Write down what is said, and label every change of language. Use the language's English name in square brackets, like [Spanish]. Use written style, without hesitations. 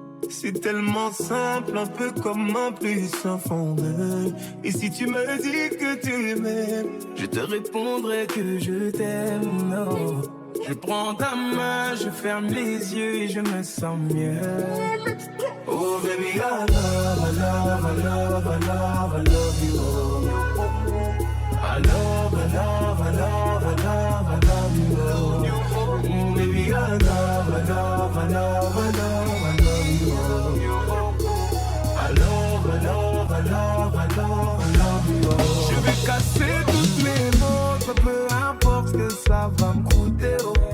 [French] C'est tellement simple, un peu comme un plus sans fondeur. Et si tu me dis que tu m'aimes, je te répondrai que je t'aime. Non. Je prends ta main, je ferme les yeux et je me sens mieux. [English] Oh baby, I love, I love, I love, I love, I love you. I love, I love, I love, I love, I love you. Baby, I love, I love, I love, I love, I love you. I love, I love, I love, I love, I love you. [French] Je vais casser toutes mes montres, peu importe ce que ça va me coûter. Oh.